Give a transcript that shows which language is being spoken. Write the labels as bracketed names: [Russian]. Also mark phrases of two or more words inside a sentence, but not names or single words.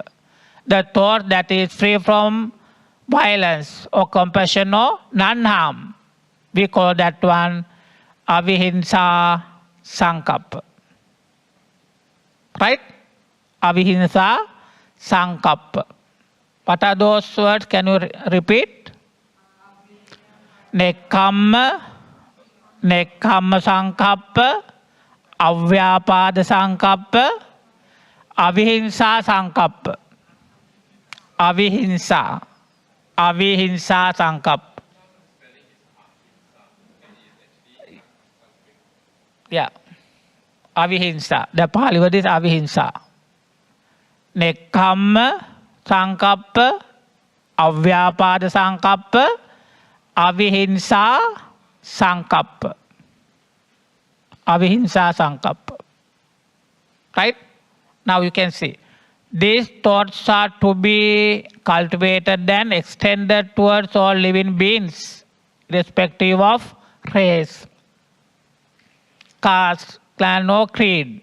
[English] The thought that is free from violence or compassion or non-harm. We call that one [Pali] Avihimsa Sankappa. [English] Right? [Pali] Avihimsa Sankappa. [English] What are those words? Can you repeat? [Pali] Nekkamma Sankappa, Avyapada Sankappa, Avihimsa Sankappa. Avihimsa Sankappa. [English] Yeah. Avihimsa. The Pali word is Avihimsa. [Pali] Nekkamma Sankappa, Avyapada Sankappa, Avihimsa Sankappa. Avihimsa Sankappa. [English] Right? Now you can see. These thoughts are to be cultivated and extended towards all living beings, irrespective of race, caste, clan or creed.